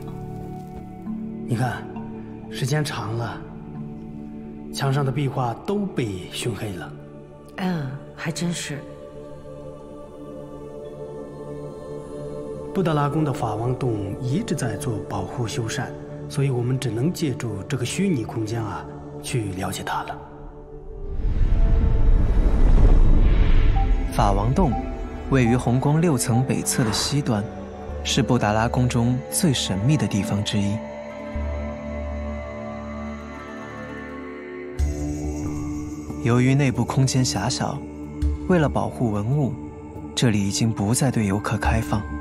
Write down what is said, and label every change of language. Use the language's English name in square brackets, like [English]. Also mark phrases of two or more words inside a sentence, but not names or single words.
[Chinese] 你看，时间長了，牆上的壁畫都被燻黑了。還真是。布達拉宮的法王洞一直在做保護修繕，所以我們只能借助這個虛擬空間去了解它了。法王洞位於紅宮6層北側的西端，是布達拉宮中最神秘的地方之一。由於內部空間狹小，為了保護文物，這裡已經不再對遊客開放。